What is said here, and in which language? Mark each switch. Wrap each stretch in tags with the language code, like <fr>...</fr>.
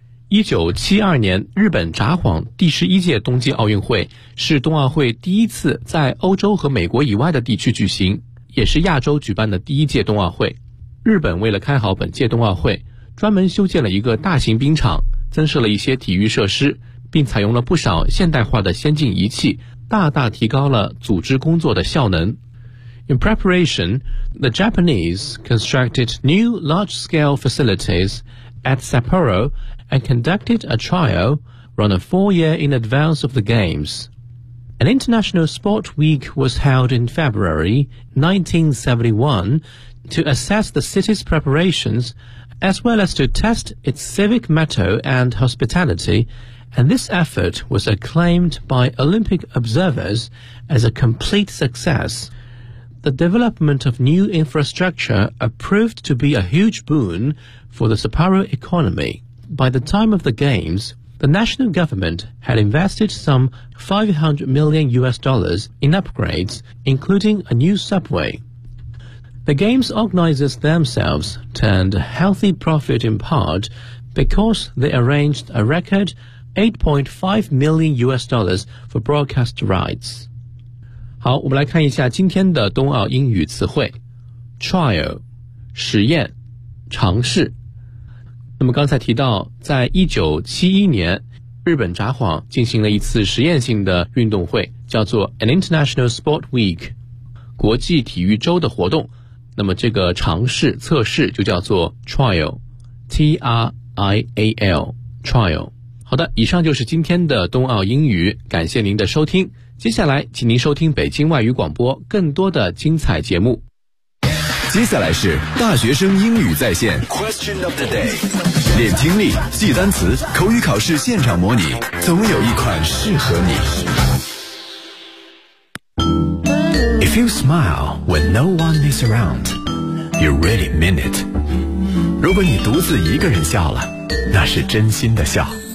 <zh>1972年日本札幌第11届冬季奥运会是冬奥会第一次在欧洲和美国以外的地区举行，也是亚洲举办的第一届冬奥会。日本为了开好本届冬奥会，专门修建了一个大型冰场，增设了一些体育设施，并采用了不少现代化的先进仪器，大大提高了组织工作的效能。</zh> <en>In preparation, the Japanese constructed new large-scale facilities at Sapporo and conducted a trial run a four-year in advance of the Games. An International Sport Week was held in February 1971 to assess the city's preparations as well as to test its civic motto and hospitalityAnd this effort was acclaimed by Olympic observers as a complete success. The development of new infrastructure proved to be a huge boon for the Sapporo economy. By the time of the Games, the national government had invested some $500 million in upgrades, including a new subway. The Games organizers themselves turned a healthy profit in part because they arranged a record $8.5 million for broadcast rights.</en> <zh>好，我们来看一下今天的冬奥英语词汇。 Trial, 实验，尝试。那么刚才提到，在1971年，日本札幌进行了一次实验性的运动会，叫做 An International Sport Week, 国际体育周的活动。那么这个尝试、测试就叫做 trial, T-R-I-A-L, trial。好的，以上就是今天的冬奥英语，感谢您的收听。接下来，请您收听北京外语广播更多的精彩节目。接下来是大学生英语在线 Question of the day， 练听力、记单词、口语考试现场模拟，总有一款适合你。</zh> <en>If you smile when no one is around, you really mean it.</en> <zh>如果你独自一个人笑了，那是真心的笑。</zh>